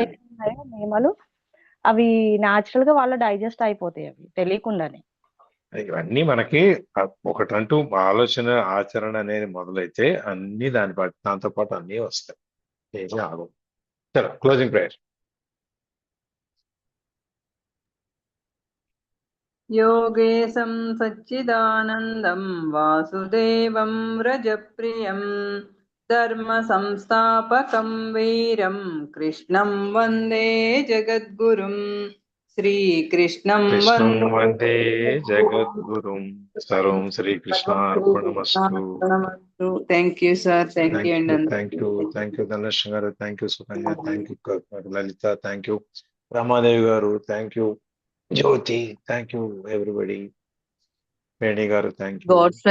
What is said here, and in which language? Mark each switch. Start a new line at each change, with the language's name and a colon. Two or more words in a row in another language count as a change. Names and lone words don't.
Telugu: ఏవైతే ఉన్నాయో నియమాలు, అవి న్యాచురల్ గా వాళ్ళ డైజెస్ట్ అయిపోతాయి అవి తెలియకుండానే. ఇవన్నీ మనకి ఒకటంటూ ఆలోచన ఆచరణ అనేది మొదలైతే అన్ని దాంతో పాటు అన్ని వస్తాయి, ఏమీ ఆగవు. చలో
English: closing prayer.
Sanskrit: योगेशं सच्चिदानन्दं वासुदेवं व्रजप्रियं धर्मसंस्थापकं वीरं कृष्णं वन्दे जगद्गुरुं श्रीकृष्णं కృష్ణం वन्दे వందే जगद्गुरुं। జగద్గురుం సర్వం శ్రీకృష్ణార్పణమస్తు.
English: thank you sir, thank you అండి thank you ధనలక్ష్మి గారు, thank you సుకన్య, thank you లలిత, thank you రమాదేవి గారు, thank you జ్యోతి, thank you everybody.
Telugu: వేణి గారు
English: thank you.